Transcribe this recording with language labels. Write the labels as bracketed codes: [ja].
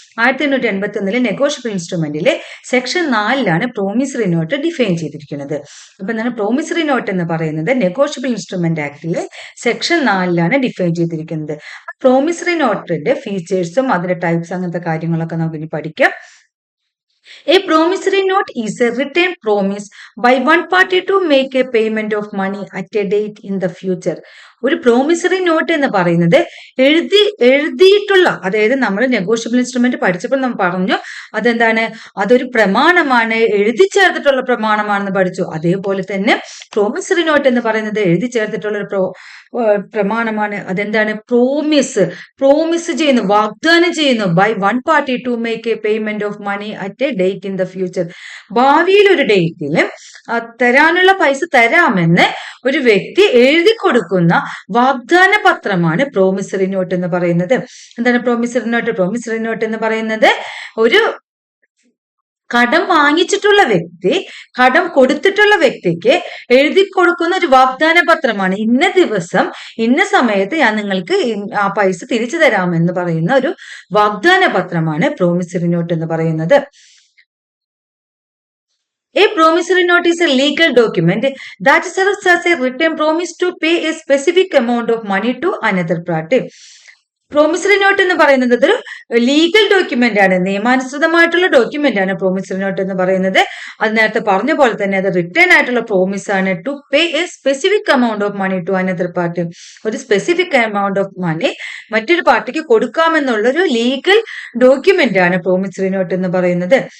[ml] 1881 negotiable ഇൻസ്ട്രുമെന്റിലെ section 4 promissory note define ചെയ്തിരിക്കുന്നത്. അപ്പൊ എന്താണ് പ്രോമിസറി നോട്ട് എന്ന് പറയുന്നത്? നെഗോഷ്യബിൾ ഇൻസ്ട്രുമെന്റ് ആക്ടിലെ സെക്ഷൻ 4 ഡിഫൈൻ ചെയ്തിരിക്കുന്നത്. പ്രോമിസറി നോട്ടിന്റെ ഫീച്ചേഴ്സും അതിന്റെ ടൈപ്സ് അങ്ങനത്തെ കാര്യങ്ങളൊക്കെ നമുക്ക് ഇനി പഠിക്കാം. [en] A promissory note is a written promise by one party to make a payment of money at a date in the future. [ml] ഒരു പ്രോമിസറി നോട്ട് എന്ന് പറയുന്നത് എഴുതിയിട്ടുള്ള, അതായത് നമ്മൾ നെഗോഷ്യബിൾ ഇൻസ്ട്രുമെന്റ് പഠിച്ചപ്പോൾ നമ്മൾ പറഞ്ഞു അതെന്താണ്, അതൊരു പ്രമാണമാണ്, എഴുതി ചേർത്തിട്ടുള്ള പ്രമാണമാണെന്ന് പഠിച്ചു. അതേപോലെ തന്നെ പ്രോമിസറി നോട്ട് എന്ന് പറയുന്നത് എഴുതി ചേർത്തിട്ടുള്ള ഒരു പ്രമാണമാണ്. അതെന്താണ്? പ്രോമിസ് ചെയ്യുന്നു, വാഗ്ദാനം ചെയ്യുന്നു. [en] By one party to make a payment of money at a date in the future. [ml] ഭാവിയിൽ ഒരു ഡേറ്റിൽ തരാനുള്ള പൈസ തരാമെന്ന് ഒരു വ്യക്തി എഴുതി കൊടുക്കുന്ന വാഗ്ദാന പത്രമാണ് പ്രോമിസറി നോട്ട് എന്ന് പറയുന്നത്. എന്താണ് പ്രോമിസറി നോട്ട്? പ്രോമിസറി നോട്ട് എന്ന് പറയുന്നത് ഒരു കടം വാങ്ങിച്ചിട്ടുള്ള വ്യക്തി കടം കൊടുത്തിട്ടുള്ള വ്യക്തിക്ക് എഴുതി കൊടുക്കുന്ന ഒരു വാഗ്ദാന പത്രമാണ്. ഇന്ന ദിവസം ഇന്ന സമയത്ത് ഞാൻ നിങ്ങൾക്ക് ആ പൈസ തിരിച്ചു തരാമെന്ന് പറയുന്ന ഒരു വാഗ്ദാന പത്രമാണ് പ്രോമിസറി നോട്ട് എന്ന് പറയുന്നത്. [en] A promissory note is a legal document that serves as a written promise to pay a specific amount of money to another party. [ml] Promissory note എന്ന് പറയുന്നത് ഒരു ലീഗൽ ഡോക്യുമെന്റ് ആണ്, നിയമാനുസൃതമായിട്ടുള്ള ഡോക്യുമെന്റ് ആണ് പ്രോമിസറി നോട്ട് എന്ന് പറയുന്നത്. അത് നേരത്തെ പറഞ്ഞ പോലെ തന്നെ അത് റിട്ടേൺ ആയിട്ടുള്ള പ്രോമിസ് ആണ്. [en] To pay a specific amount of money to another party. [ml] ഒരു [en] specific amount of money [ml] മറ്റൊരു പാർട്ടിക്ക് കൊടുക്കാമെന്നുള്ള ഒരു ലീഗൽ ഡോക്യുമെന്റ് ആണ് പ്രോമിസറി നോട്ട് എന്ന് പറയുന്നത്.